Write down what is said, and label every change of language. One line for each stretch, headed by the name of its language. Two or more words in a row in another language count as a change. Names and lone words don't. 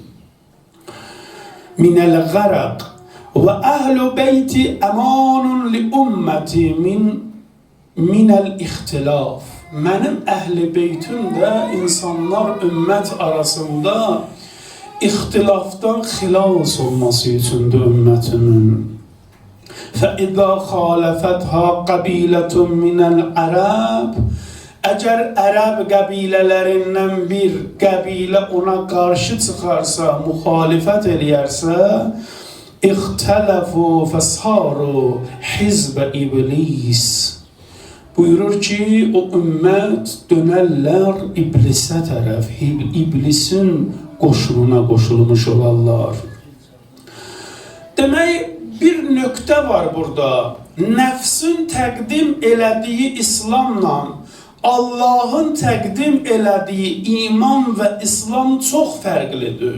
Arabic: من الغرق وأهل بيتي أمان لأمتي من الاختلاف.
Azerbaijani: Mənim əhl-i beytim də insanlar ümmət arasında ixtilafdan xilas olması üçündür ümmetimin.
Arabic: فَإِذَا خَالَفَتْهَا قَبِيلَةٌ مِنَ الْعَرَبِ
Azerbaijani: Əgər ərəb qəbilələrindən bir qəbilə ona qarşı çıxarsa, müxalifət eləyərsə,
Arabic: اِخْتَلَفُوا فَسَارُوا حِزْبَ iblis.
Azerbaijani: Buyurur ki, o ümmət dönərlər iblisə tərəf, iblisin qoşuluna qoşulmuş olarlar. Demək, bir nöqtə var burada. Nəfsin təqdim elədiyi İslamla Allahın təqdim elədiyi iman və İslam çox fərqlidir.